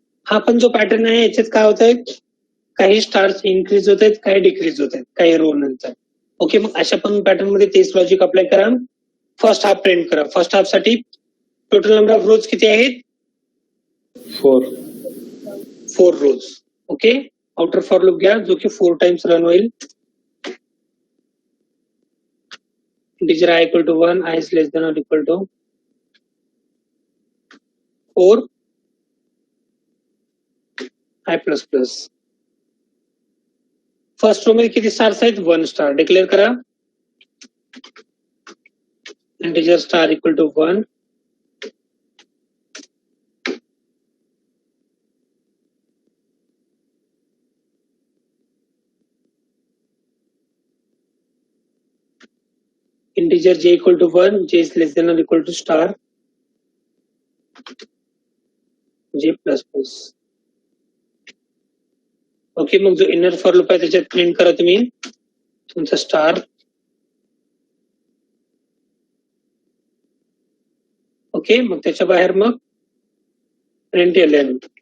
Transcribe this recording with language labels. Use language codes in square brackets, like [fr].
[mr] हा पण जो पॅटर्न आहे याच्यात काय होत आहे, काही स्टार्स इन्क्रीज होत आहेत, काही डिक्रीज होत आहेत काही रो नंतर. ओके, मग अशा पण पॅटर्न मध्ये तेच लॉजिक अप्लाय करा. फर्स्ट हाफ प्रिंट करा. फर्स्ट हाफ साठी टोटल नंबर ऑफ रोज किती आहेत? [en] 4 rows. [mr] ओके, आउटर फॉर लूप घ्या जो की 4 टाइम्स रन होईल. [en] Integer i equal to 1, i is less than or equal to 4, i plus plus. [mr] First row मध्ये किती स्टार्स आहेत? 1 स्टार. डिक्लेअर करा. [en] Integer star equal to 1. Integer j equal to 1, j is less than or equal to star j plus plus. [mr] Okay, मग जो inner for loop आहे त्याच्यात print करा तुम्ही तुमचा स्टार. ओके, मग त्याच्या बाहेर मग प्रिंट एलएन.